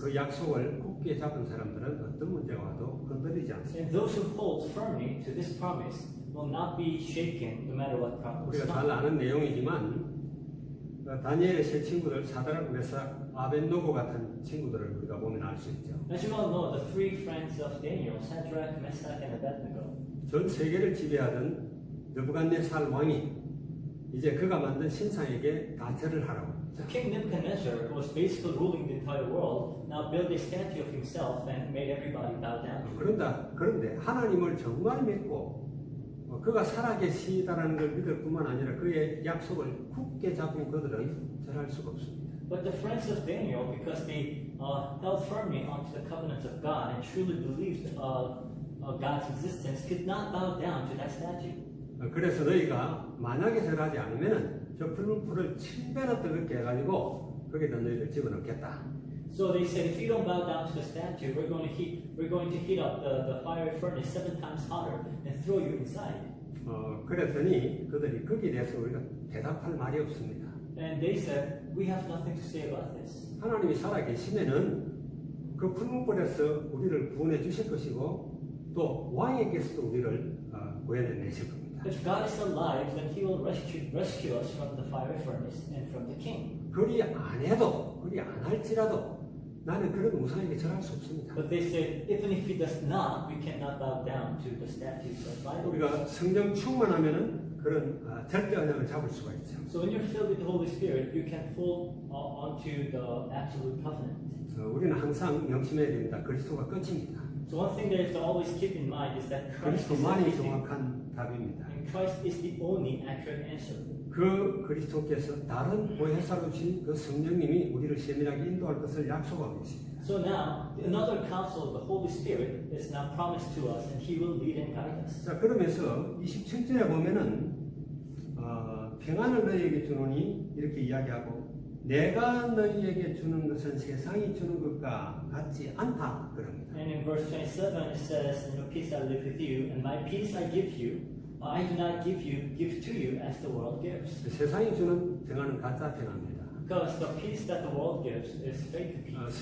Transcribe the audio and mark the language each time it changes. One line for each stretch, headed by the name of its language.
Korean: 그 약속을 굳게 잡은 사람들은 어떤 문제가 와도 건드리지 않습니다.
English: And those who hold firmly to this promise will not be shaken no matter what problem
Korean: 우리가
English: comes.
Korean: 잘 아는 내용이지만 다니엘의 세 친구들 사드락, 메삭, 아벤노고 같은 친구들을 우리가 보면 알 수 있죠.
English: As you all know, the three friends of Daniel, Shadrach, Meshach, and Abednego,
Korean: 전 세계를 지배하던 느부갓네살 왕이 이제 그가 만든 신상에게 다 절을 하라고.
English: so King Nebuchadnezzar, who was basically ruling the entire world, now built a statue of himself and made everybody bow down.
Korean: 그런데 하나님을 정말 믿고 그가 살아계시다라는 걸 믿을 뿐만 아니라 그의 약속을 굳게 잡은 그들은 절할 수가 없습니다.
English: But the friends of Daniel, because they held firmly onto the covenant of God and truly believed God's existence, could not bow down to that statue.
Korean: 그래서 너희가 만약에 절하지 않으면은 저 붉은 불을 7배나 뜨겁게 해가지고 거기다 너희를 집어넣겠다.
English: So they said, if you don't bow down to the statue, we're going to heat up the fiery furnace 7 times hotter and throw you inside.
Korean: 그랬더니 그들이 거기에 대해서 우리가 대답할 말이 없습니다.
English: And they said, we have nothing to say about this.
Korean: 하나님이 살아계시면은 그 붉은 불에서 우리를 구원해 주실 것이고 또 왕에게서도 우리를 구해내실 겁니다.
English: If God is alive, then He will rescue us from the fiery furnace and from the king.
Korean: 그리 안 해도 그리 안 할지라도 나는 그런 우상에게 절할 수 없습니다.
English: But they said, even if He does not, we cannot bow down to the statues of idols.
Korean: 우리가 성령 충만하면은 그런 절대 언약을 잡을 수가 있죠.
English: So when you're filled with the Holy Spirit, you can hold onto the absolute covenant.
Korean: 우리는 항상 명심해야 됩니다. 그리스도가 끝입니다.
English: So one thing that you have to always keep in mind is that Christ is
Korean: 그리스도만이
English: everything,
Korean: 정확한 답입니다.
English: and Christ is the only accurate answer.
Korean: 그 그리스도께서 다른 보혜사로 주신 그 성령님이 우리를 세밀하게 인도할 것을 약속하고 계십니다.
English: So now, another counsel of the Holy Spirit is now promised to us, and He will lead and guide us.
Korean: 자, 그러면서 27절에 보면은 평안을 너희에게 주노니 이렇게 이야기하고 내가 너희에게 주는 것은 세상이 주는 것과 같지 않다 그럽니다.
English: And in verse 27 it says, "In your peace I live with you, and my peace I give you. I do not give to you as the world gives."
Korean: 세상이 주는 평안은 가짜 평안입니다.
English: Because the peace that the world gives is fake peace.